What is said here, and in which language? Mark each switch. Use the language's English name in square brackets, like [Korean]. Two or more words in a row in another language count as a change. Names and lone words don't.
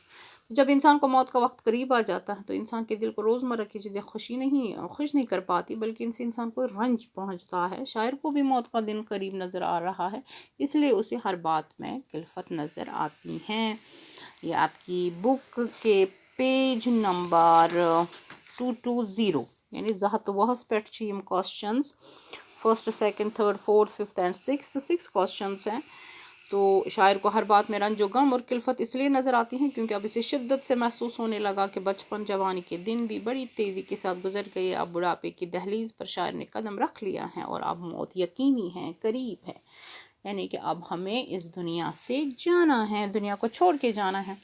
[Urdu] جب انسان کو موت کا وقت قریب آ جاتا ہے تو انسان کے دل کو روزمرہ کی چیزیں خوش نہیں کر پاتی، بلکہ ان سے انسان کو رنج پہنچتا ہے۔ شاعر کو بھی موت کا دن قریب نظر آ رہا ہے، اس لیے اسے ہر بات میں کلفت نظر آتی ہیں۔ یہ آپ کی بک کے پیج نمبر 220، یعنی [Kashmiri] زہت وہس پٮ۪ٹھ چھِ یِم [English] questions, first second third fourth fifth and six questions [Urdu] ہیں۔ تو شاعر کو ہر بات میں رنج و غم اور کلفت اس لیے نظر آتی ہیں کیونکہ اب اسے شدت سے محسوس ہونے لگا کہ بچپن جوانی کے دن بھی بڑی تیزی کے ساتھ گزر گئے، اب بڑھاپے کی دہلیز پر شاعر نے قدم رکھ لیا ہے اور اب موت یقینی ہے، قریب ہے، یعنی کہ اب ہمیں اس دنیا سے جانا ہے، دنیا کو چھوڑ کے جانا ہے۔